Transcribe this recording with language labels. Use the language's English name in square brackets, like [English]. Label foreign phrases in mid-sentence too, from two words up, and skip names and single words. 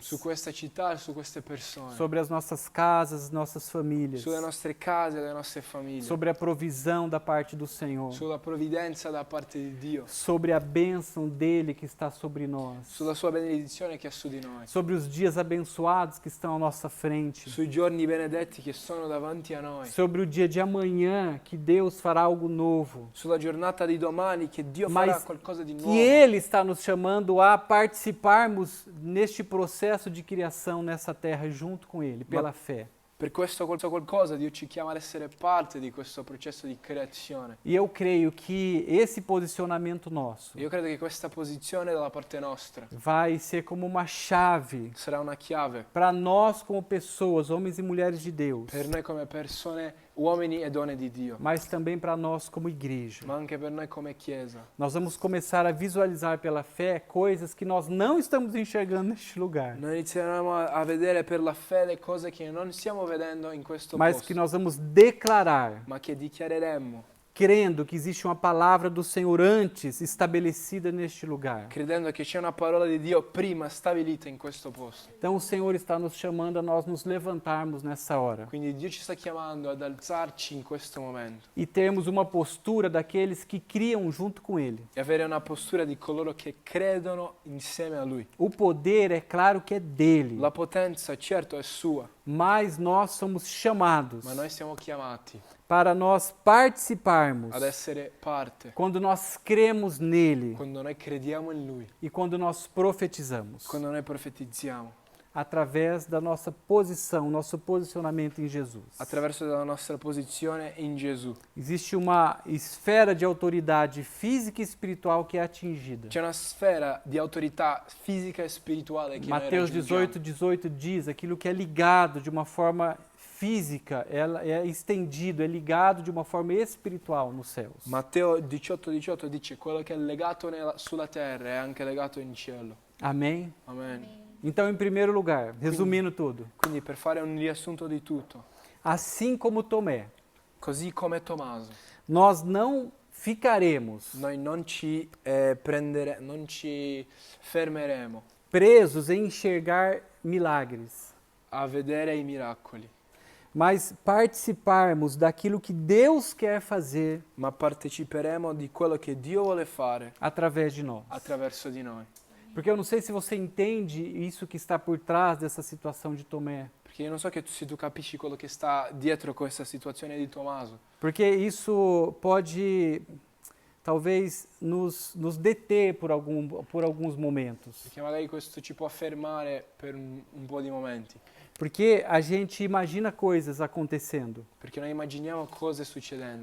[Italian] su questa città e su queste persone, [Portuguese] sobre as nossas casas, nossas famílias, [Italian] sulle nostre case e le nostre famiglie, [Portuguese] sobre a provisão da parte do Senhor, [Italian] sulla provvidenza da parte di Dio, [Portuguese] sobre a bênção dele que está sobre nós, [Italian] sulla sua benedizione che è su di noi, [Portuguese] sobre os dias abençoados que estão à nossa frente, [Italian] sui giorni benedetti che sono davanti a noi, [Portuguese] sobre o dia de amanhã que Deus fará algo novo, [Italian] sulla giornata di domani che Dio [Portuguese] Mas [Italian] farà qualcosa di nuovo. [Portuguese] que Ele está nos chamando a participarmos neste processo de criação nessa terra junto com Ele, pela fé. [Italian] Per questo qualcosa Dio ci chiama ad essere parte di questo processo di creazione. [Portuguese] E eu creio que esse posicionamento nosso [Italian] Io credo che questa posizione dalla parte nostra [Portuguese] vai ser como uma chave [Italian] sarà una chiave [Portuguese] para nós como pessoas, homens e mulheres de Deus, [Italian] per noi come persone, uomini e donne di Dio, [Portuguese] mas também para nós como igreja. [Italian] ma anche per noi come Chiesa. [Portuguese] Nós vamos começar a visualizar pela fé coisas que nós não estamos enxergando neste lugar, [Italian] Noi inizieremo a vedere per la fede cose che non stiamo vedendo in questo [Portuguese] mas [Italian] posto, [Portuguese] que nós vamos declarar, [Italian] ma che dichiareremo, [Portuguese] crendo que existe uma palavra do Senhor antes estabelecida neste lugar. [Italian] credendo che c'è una parola di Dio prima stabilita in questo posto. [Portuguese] Então o Senhor está nos chamando a nós nos levantarmos nessa hora [Italian] Quindi Dio ci sta chiamando ad alzarci in questo momento [Portuguese] e termos uma postura daqueles que criam junto com Ele. [Italian] e avere una postura di coloro che credono insieme a Lui. [Portuguese] O poder é claro que é dele, [Italian] La potenza, certo, è sua, [Portuguese] mas nós somos chamados [Italian] ma noi siamo chiamati [Portuguese] para nós participarmos [Italian] ad essere parte [Portuguese] quando nós cremos nele [Italian] quando noi crediamo in Lui, [Portuguese] e quando nós profetizamos, [Italian] quando noi profetizziamo, [Portuguese] através da nossa posição, nosso posicionamento em Jesus. [Italian] attraverso la nostra posizione in Gesù. [Portuguese] Existe uma esfera de autoridade física e espiritual que é atingida. [Italian] C'è una sfera di autorità fisica e spirituale che noi [Portuguese] Mateus [Italian] raggiungiamo. [Portuguese] 18:18 diz aquilo que é ligado de uma forma física, ela é estendido, é ligado de uma forma espiritual nos céus. [Italian] Matteo 18:18 dice quello che è legato sulla terra è anche legato in cielo. [Portuguese] Amém? [Italian] Amen. [Portuguese] Então, em primeiro lugar, resumindo tudo, [Italian] Quindi per fare un riassunto di tutto, [Portuguese] assim como Tomé, [Italian] così come Tommaso, [Portuguese] nós não ficaremos [Italian] noi non ci fermeremo [Portuguese] presos em enxergar milagres, [Italian] a vedere i miracoli, [Portuguese] mas participarmos daquilo que Deus quer fazer [Italian] ma parteciperemo di quello che Dio vuole fare [Portuguese] através de nós. [Italian] attraverso di noi. [Portuguese] Porque eu não sei se você entende isso que está por trás dessa situação de Tomé. [Italian] Perché io non so se tu capisci quello che sta dietro questa situazione di Tommaso, [Portuguese] Porque isso pode, talvez, nos deter por alguns momentos. [Italian] perché magari questo ci può fermare per un po' di momenti, [Portuguese] Porque a gente imagina coisas acontecendo. [Italian] perché noi immaginiamo cose succedendo,